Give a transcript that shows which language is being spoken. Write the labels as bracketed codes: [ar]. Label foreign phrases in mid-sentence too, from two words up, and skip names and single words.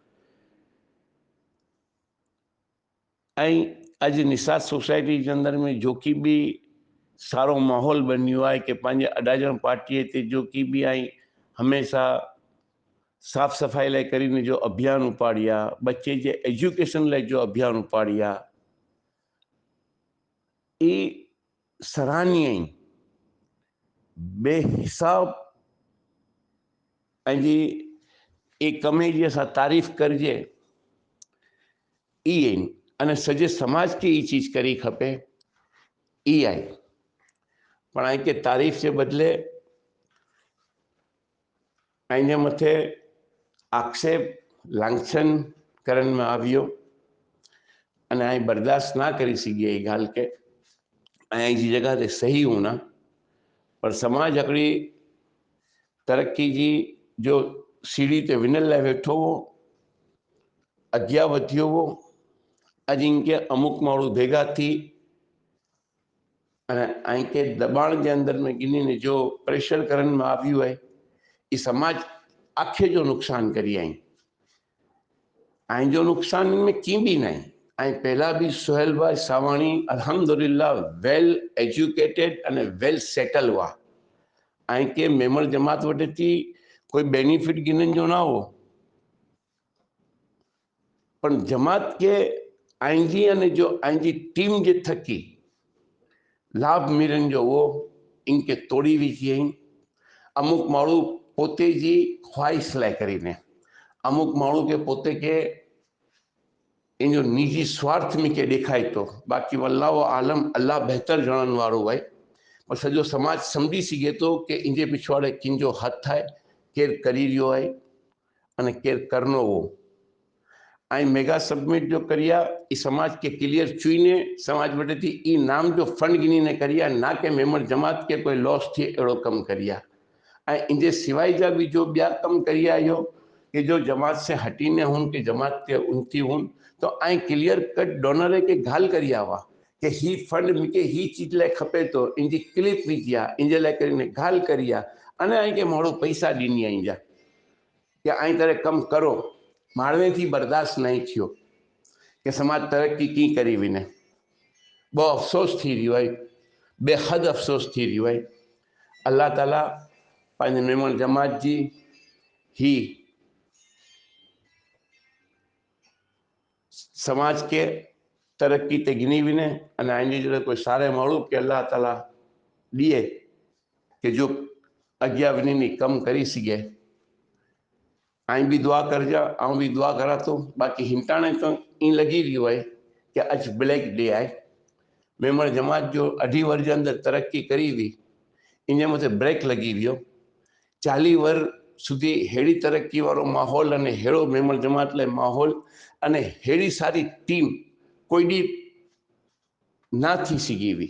[sd] अज निसार सोसाइटी के अंदर में जो की भी सारो माहौल बनियो है कि पंहिंजे अडाजण पार्टी ते जो की भी आई हमेशा साफ सफाई लाइ करीने जो अभियान उपाड़िया, बच्चे जे एजुकेशन लाइ जो अभियान उपाड़िया, ये सराहनीय आहिनि। बेहिसाब जी एक कमे जी असां तारीफ़ करजे ई आहिनि अने सॼे समाज के ये चीज़ करी खपे ई आहे। पण आई के तारीफ़ जे बदले पंहिंजे मथे आक्षेप लांछन करण में आवियो अने आई बर्दाश्त ना करी सघी ये गाल के आई जी जगह ते सही होना। पर समाज हिकिड़ी तरक्की जी जो सीढ़ी ते विनल लाइ वेठो हो, अॻियां वधियो हो। अॼु इनके अमुक माण्हू भेगा थी ऐं के दबाण जे अंदर में गिनी जो प्रेशर करण में आवियो है, ये समाज आखे जो नुकसान करी आई। ऐं जो नुकसान इनमें की भी नहीं। ऐं पहला भी सुहेल भाई सावाणी अल्हम्दुलिल्लाह [en] well educated [sd] अने [en] well settle [sd] हुआ। ऐं के मेमण जमात वटि थी कोई बेनिफिट गिनन जो ना हो, पर जमात के आईजी अने जो आईजी टीम जे थकी लाभ मिलन जो वो इनके तोड़ी विझी आहिनि। अमुक माण्हू पोते जी ख्वाहिश लाइ करीने, अमुक माण्हू के पोते के इन जो निजी स्वार्थ में के ॾेखारे थो। बाक़ी वल्लाह आलम अल्लाह बेहतर ॼाणण वारो आहे। पर सॼो समाज सम्झी सघे थो कि इनजे पिछवाड़े किंजो हथ आहे, केरु करी रहियो आहे अने केरु करिणो हो। ऐं मेगा सबमिट जो करिया ई समाज के क्लियर चुईने समाज वटि थी ई नाम जो फंड गिनी करिया, ना के मेमण जमात के कोई लॉस थिए अहिड़ो कमु करिया। ऐं इनजे सिवाय जा भी जो ॿिया कम करिया इहो कि जो जमात से हटीने हुन कि जमात के उनती हुन तो आई [en] clear cut donor [sd] के गाल करिया हुआ कि ही फंड मूंखे ही चीज लाइ खपे तो, इनजी क्लिप विझी आहे, इन लाइ करे गाल करी आहे। अने आई के माण्हू पैसा ॾिनी आई जा कि आई तरह कम करो, माण्हू थी बर्दाश्त नहीं थियो कि समाज तरक्की की करी वञे। बहुत अफ़सोस थी रहियो आहे, बेहद अफ़सोस थी रहियो आहे। अल्लाह ताला पंहिंजे मेमण जमात जी ही समाज के तरक्की ते गिनी वञे अने आईंदी जॾहिं कोई सारे माण्हू के अल्लाह ताला ॾिए कि जो अॻियां वञी कम करी सघे। आई भी दुआ करजा, आऊं भी दुआ करा तो। बाक़ी हिमताणे तो ईअं लॻी रहियो आहे कि अॼु [en] black day [sd] आहे। मेमण जमात जो अढी वर जे अंदरि तरक्की करी हुई, इन मथे ब्रेक लॻी वियो। 40 वर सुधी हेड़ी तरक्की वारो माहौल अने हेड़ो मेमण जमात लाइ माहौल अने हेड़ी सारी टीम कोई डी ना थी सघी हुई।